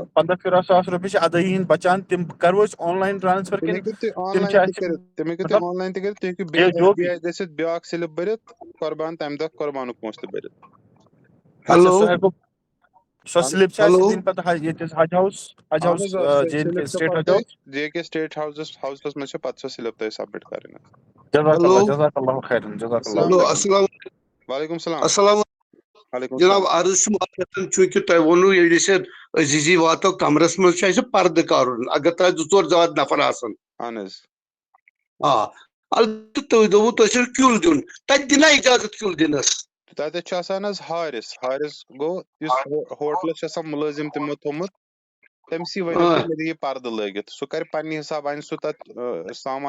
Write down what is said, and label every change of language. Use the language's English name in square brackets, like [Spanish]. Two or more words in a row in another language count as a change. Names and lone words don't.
[Kashmiri] 15-15 رۄپیہِ چھِ ادٲیی ہٕنٛدۍ بچان تِم کرو أسۍ [English] online transfer [Kashmiri] تِم کِنہٕ ہیٚکِو تُہۍ آن تِم چھِ لاین تہِ اَسہِ کٔرِتھ تِم ہیٚکِو تُہۍ مطلب [English] online [Kashmiri] تہِ کٔرِتھ تُہۍ ہیٚکِو بیٚیہِ ایس بی آی گٔژھِتھ بیاکھ سِلپ بٔرِتھ قۄربان تمہِ دۄہ قۄربانُک پونٛسہٕ تہِ بٔرِتھ اچھا سُہ ہٮ۪کو سۄ اہن سِلپ چھِ اَسہِ دِنۍ پتہٕ ییٚتہِ حج اہن ہاوُس حظ آ جے اینڈ کے سِلپ چھِ سٹیٹ پتہٕ حج ہاوُس تۄہہِ جے کے سٹیٹ ہاوسس منٛز چھِ پتہٕ سۄ سِلپ تۄہہِ سبمِٹ کرٕنۍ [Arabic] جزاک اللہ خیرن جزاک السلام اللہ علیکم وعلیکم السلام السلام وعلیکم جناب السلام [Kashmiri] عرض چھُ چوٗنٛکہِ تۄہہِ ووٚنوُ ییٚلہِ أسۍ عزیٖزی واتو کمرس منٛز چھُ اَسہِ پردٕ کرُن اگر تۄہہِ 2-4 زیادٕ نفر آسن اہن حظ آ البتہٕ تُہۍ دوٚپوُ تۄہہِ چھُو کیُل دیُن تتہِ دِنا اِجازت کیُل دِنس تتٮ۪تھ چھُ آسان حظ حارِس گوٚو یُس ہوٹلس چھُ آسان مُلٲزِم تِمو تھوٚمُت تٔمسٕے ؤنِو تُہۍ مےٚ دِ یہِ پردٕ لٲگِتھ سُہ کرِ پننہِ حسابہٕ انہِ سُہ تتھ سامان